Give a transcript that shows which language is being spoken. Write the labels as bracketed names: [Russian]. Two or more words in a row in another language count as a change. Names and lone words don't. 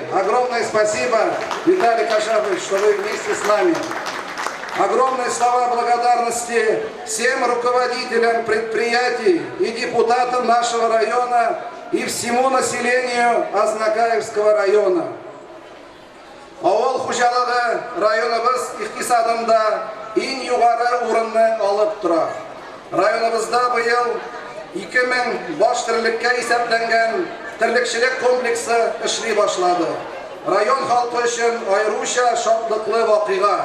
[Russian] Огромное спасибо, Виталий Кашафович, что вы вместе с нами. Огромные слова благодарности всем руководителям предприятий и депутатам нашего района и всему населению Азнакаевского района. [Tatar] Авыл хуҗалыгы районыбыз икътисадында иң югары урынны алып тора. Районыбызда быел 2000 баш терлеккә исәпләнгән терлекчелек комплексы эшли башлады. Район халкы өчен аеруча шатлыклы вакыйга.